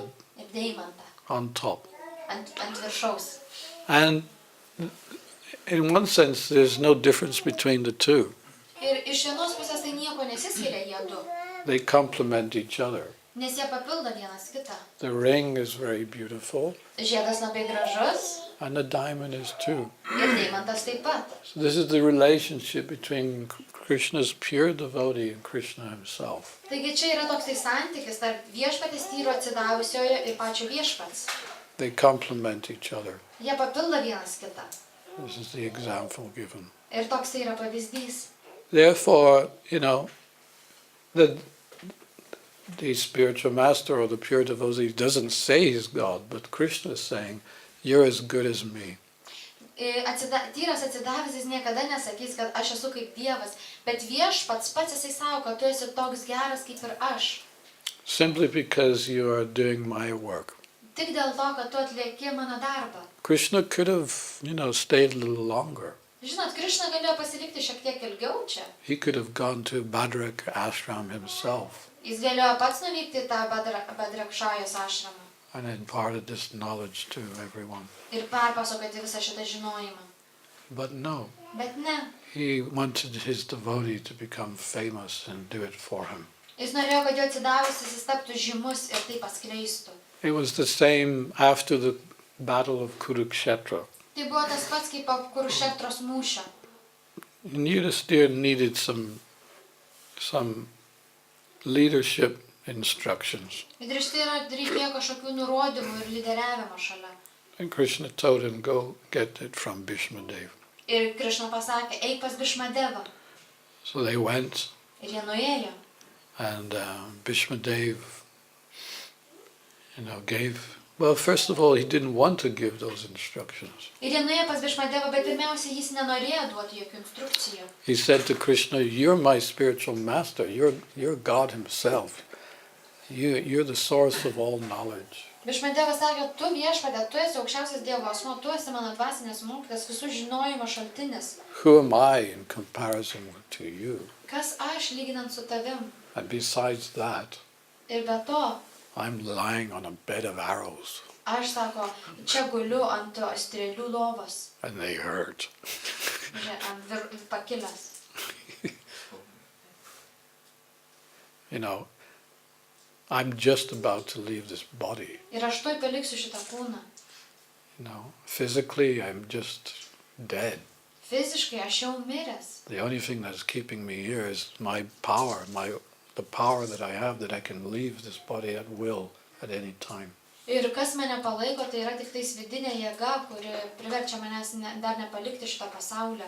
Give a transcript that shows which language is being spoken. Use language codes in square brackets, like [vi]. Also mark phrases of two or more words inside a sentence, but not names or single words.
[lt] ir deimantą [en] on top. [lt] ant viršaus. [en] And in one sense, there's no difference between the two. [lt] Ir iš vienos pusės tai nieko nesiskiria jie du, [en] They complement each other. [lt] nes jie papildo vienas kitą. [en] The ring is very beautiful, [lt] Žiedas labai gražus [en] and the diamond is too. [lt] ir deimantas taip pat. [en] So this is the relationship between Krishna's pure devotee and Krishna himself. [lt] Taigi čia yra toksai santykis tarp viešpatės tyro atsidavusiojo ir pačio viešpats. [en] They complement each other. [lt] Jie papildo vienas kitą. [en] This is the example given. [lt] Ir toksai yra pavyzdys. [en] Therefore, the spiritual master or the pure devotee doesn't say he's God, but Krishna is saying, you're as good as me. [lt] Tyras atsidavęs jis niekada nesakys, kad aš esu kaip Dievas, bet viešpats pats jisai sako, kad tu esi toks geras kaip ir aš. [en] Simply because you are doing my work. [lt] Tik dėl to, kad tu atlieki mano darbą. [en] Krishna could have, stayed a little longer. [lt] Žinot, Krishna galėjo pasilikti šiek tiek ilgiau čia. [en] He could have gone to Bhadrak ashram himself [lt] Jis galėjo pats nuvykti į tą Badrakšajos ašramą [en] and imparted this knowledge to everyone. [lt] ir perpasakoti visą šitą žinojimą. [en] But no, [lt] Bet ne. [en] he wanted his devotee to become famous and do it for him. [lt] Jis norėjo, kad jo atsidavusis jis taptų žymus ir tai paskleistų. [en] It was the same after the battle of Kurukshetra. [lt] Tai buvo tas pats kaip po Kurukshetros mūšio. [en] Yudhisthira needed some leadership instructions. [lt] Yudhisthira reikėjo kažkokių nurodymų ir lyderiavimo šalia. [en] And Krishna told him, go get it from Bhishmadev. [lt] Ir Krishna pasakė, eik pas Bhishmadevą. [en] So they went, [lt] Ir jie nuėjo. [en] and Bhishmadev, well, first of all, he didn't want to give those instructions. [lt] Ir jie nuėjo pas Bhishmadevą, bet pirmiausia, jis nenorėjo duoti jokių instrukcijų. [en] He said to Krishna, you're my spiritual master, you're God himself. You're the source of all knowledge. [lt] Bhishmadevas sakė, tu viešpatie, tu esi aukščiausias Dievo asmuo, tu esi mano dvasinės mokytojas, visų žinojimo šaltinis. [en] Who am I in comparison to you? [lt] Kas aš lyginant su tavim? [en] And besides that, [lt] Ir be to, [en] I'm lying on a bed of arrows, [lt] aš sako, čia guliu ant strėlių lovos, [en] and they hurt. [lt] ant pakilęs. [en] I'm just about to leave this body. [lt] Ir aš tuoj paliksiu šitą kūną. [en] Physically, I'm just dead. [lt] Fiziškai aš jau miręs. [en] The only thing that's keeping me here is my power, the power that I have that I can leave this body at will at any time. [lt] Ir kas mane palaiko, tai yra tik tais vidinė jėga, kuri priverčia manęs dar nepalikti šitą pasaulį.